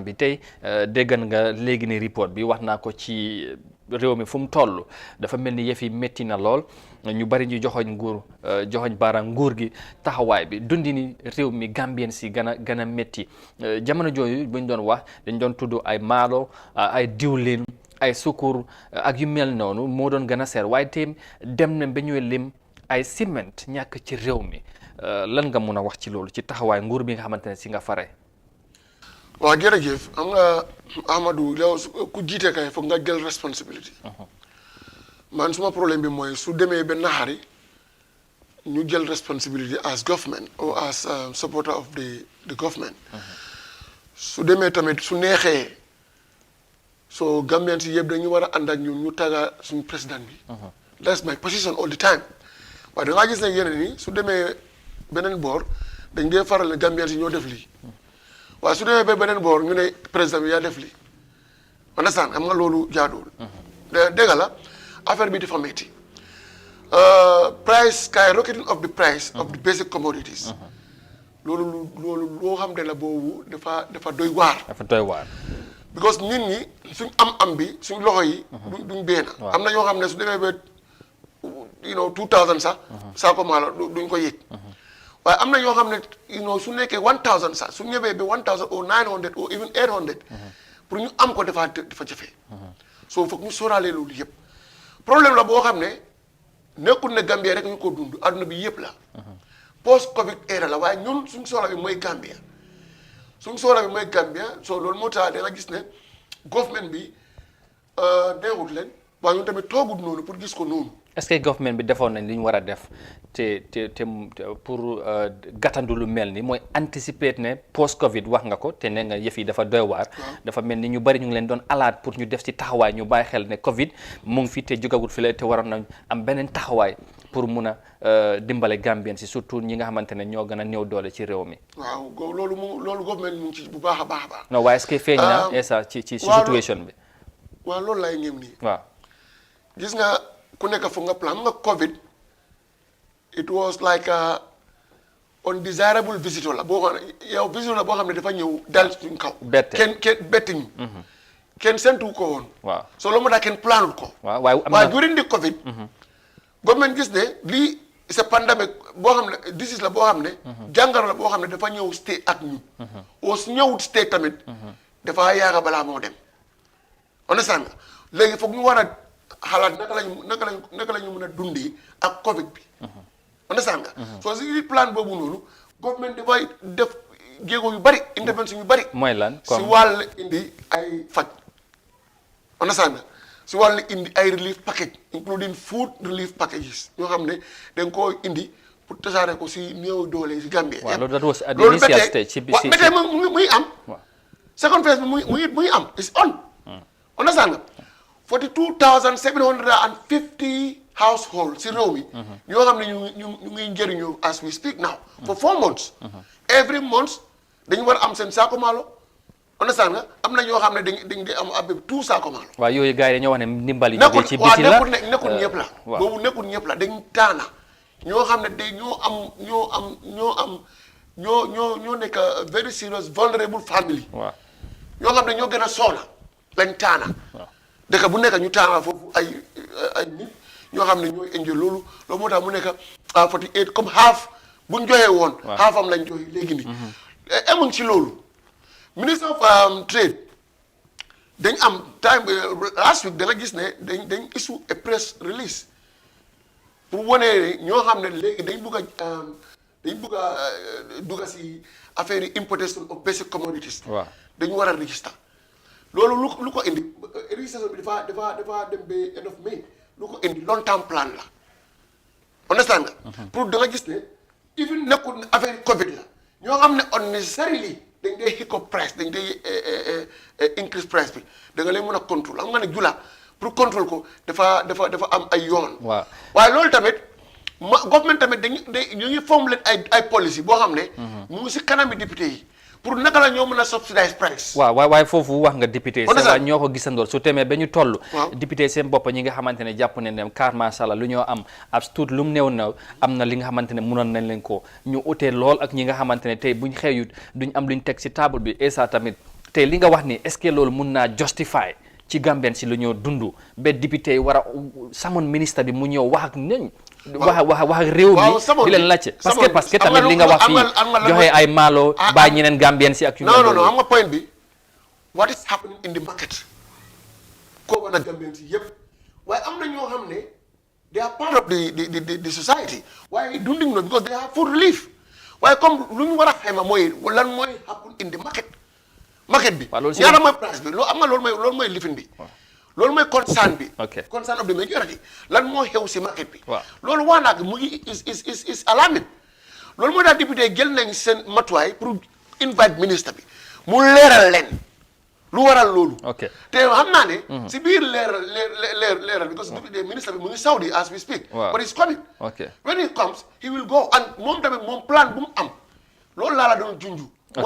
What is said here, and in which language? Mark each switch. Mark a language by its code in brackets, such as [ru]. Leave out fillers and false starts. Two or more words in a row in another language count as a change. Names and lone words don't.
[wo] bi tey déggan nga léegi ni report bi wax naa ko ci réew mi fu mu toll dafa mel ni yëf yi métti na lool ñu bari ñu joxoñ baaraam nguur gi taxawaay bi dundi ni réew mi Gambien si gën a métti jamono jooyu buñ doon wax dañ doon tudd ay maalo ay diwlin ay sukur ak yu mel noonu moo doon gën a seer waaye tey dem na ba ñuy lim ay ciment ñàkk ci réew mi lan nga mun a wax ci loolu ci taxawaay nguur bi nga xamante ne si nga fare. waaw jërëjëf xam nga Amadou yow ku jiite kay foog nga jël responsibility. man suma problème bi mooy su demee ba naxari ñu jël responsibility [en] as government or as supporter of the government. [wo] su demee tamit su neexee so Gambian si yëpp dañu war a ànd ak ñun ñu tàgga suñu président bi. [en] that's my position all the time [wo] waaye da ngaa gis ne yeneen ni su demee beneen boor dañ dee faral ne Gambian si ñoo def lii. waaw su demee ba beneen boor ñu ne président bi yaa def lii understand am nga loolu jaaduwul dégg la affaire bi dafa metti [en] price skyrocketing of the price of the basic commodities [wo] loolu loo xam ne la boobu dafa doy waar because nit ñi suñ am bi suñ loxo yi duñ benn am na ñoo xam ne su demee ba 2000 sax saako maalo duñ ko yëg waaye am na ñoo xam ne su nekkee 1000 sax su ñëwee ba 1000 [en] or 900 or even [wo] 800 pour ñu am ko dafa jafe soo foog ñu sóoraale loolu yëpp problème la boo xam ne nekkul ne Gambia rek ñu ko dund adduna bi yëpp la [en] post Covid era [wo] la waaye ñun suñ soxla bi mooy Gambia soo loolu moo tax da nga gis ne government bi neexut leen waaye ñun tamit toogut noonu pour gis ko noonu. [fr] est-ce que [wo] government bi defoon nañ li ñu war a def te pour gàttandu lu mel ni mooy anticiper ne post Covid wax nga ko te ne nga yëf yi dafa doy waar. dafa mel ni ñu bari ñu ngi leen doon alaat pour ñu def ci taxawaay ñu bàyyi xel ne Covid mu ngi fi te jógagul fi la te waroon nañ am beneen taxawaay pour mun a dimbale Gambien si surtout ñi nga xamante ne ñoo gën a néew doole ci réew mi. waaw loolu government mu ngi ci bu baax a baax. non waaye [fr] est-ce que [wo] feeñ na esa ci situation bi. waaw loolu lay ngëm nii. waaw gis nga. ku nekk fu nga plan nga Covid [en] it was like a undesirable visitor [wo] la boo xam ne yow visitor la boo xam ne dafa ñëw dal suñ kaw. kenn bettiñ kenn sentu ko woon. waaw so loolu moo tax kenn planul ko. [en] waaye during the Covid. [wo] government gis ne lii [fr] c'est pandémique [wo] boo xam ne disease la boo xam ne. jàngoro la boo xam ne dafa ñëw stay ak ñu. oo su ñëwut stay tamit. dafa yaaga balaa moo dem. understand nga léegi foog ñu war a xalaat naka lañu mën a dundee ak Covid bi. understand nga. soo si plan boobu noonu government dafay def jéego yu bari intervention yu bari. mooy lan si wàll indi ay faj. understand nga si wàll indi ay [en] relief package including food relief packages [wo] ñoo xam ne dañ koo indi pour tasaare ko si néew doole si Gambie. waaw loolu dafa [en] at the initial stage [wo] ci ba tey muy am. second phase bi muy am [en] is on. [wo] understand nga 42,750 households si réew mi. ñoo xam ne ñu ngi njëriñu [en] as we speak now. for 4 months. every month [wo] dañu war a am seen saako maalo. understand nga am na ñoo xam ne dañ di am ab 2 saako maalo. waaw yooyu gars yi dañoo wax ne ndimbal yi jógee ci biti la nekkul ñëpp la. boobu nekkul ñëpp la dañ taana ñoo xam ne ñoo nekk [en] very serious vulnerable family. [wo] waaw ñoo xam ne ñoo gën a soxla lañ taana. dëkk bu nekk ñu taana foofu ay nit ñoo xam ne ñooy enjoy loolu moo tax mu nekk 48 comme half buñ joxee woon. half am lañ joxe léegi nii. emuñ ci loolu. Minister of Trade dañ am [en] time last week [wo] da nga gis ne dañ [en] issue a press release [wo] pour wane ñoo xam ne léegi dañ bugg a dugg si affaire yi [en] importation of basic commodities. [wo] waaw dañu war a register. loolu lu ko indi registration bi dafa dem ba [en] end of May [wo] lu ko indi [en] long term plan [wo] la. understand nga. pour da nga gis ne even nekkul affaire Covid la ñoo xam ne unnecessarily dañ dee [en] hiccup price [wo] dañ dee [en] increase price [wo] bi da nga leen mën a contrôle xam nga ne jula pour contrôle ko dafa am ay yoon. waaw waaye loolu tamit government tamit ñu ngi formulate ay policy boo xam ne. mu ngi si kanami député yi pour naka la ñoo mën a [en] subsidize price. [wo] waaw waaye foofu wax nga député [fr] c'est vrai [wo] ñoo ko gisandoor su temee ba ñu toll. député seen bopp ñi nga xamante ne jàpp ne ne car [ar] ما شاء الله [wo] lu ñoo am ab tuut lu mu néew na am na li nga xamante ne mënoon nañ leen ko ñu utee lool ak ñi nga xamante ne tey buñ xëyut duñ am luñ teg si table bi [fr] et ça [wo] tamit tey li nga wax ni [fr] est-ce que [wo] loolu mun naa justify ci Gambien si lu ñoo dund ba député yi war a samoon ministre bi mu ñëw wax ak ñoñ. wax ak réew mi di leen laajte [fr] parce que [wo] tamit li nga wax fii joxe ay maalo bàyyi ñeneen Gambien si ak yu non xam nga point bi [en] what is happening in the market [wo] kooku nag Gambien si yëpp waaye am na ñoo xam ne [en] they are part of the society [wo] waaye dunding no [en] because they have food relief [wo] waaye comme lu ñu war a xayma mooy lan mooy [en] happen in the market [wo] bi ñaata mooy price bi loolu am nga loolu mooy lifin bi loolu mooy concern bi. [en] concern of the majority [wo] lan moo xew si market bi. loolu wax naa ko mu ngi [en] is alarming [wo] loolu moo tax député jël nañ seen matuwaay pour invite ministre bi mu leeral leen lu waral loolu. te xam naa ne. si biir leeral because député ministre bi mu ngi Saudi [en] as we speak. but he's coming. when he comes he will go and [wo] moom tamit moom plan bu mu am loolu laa la doon junju.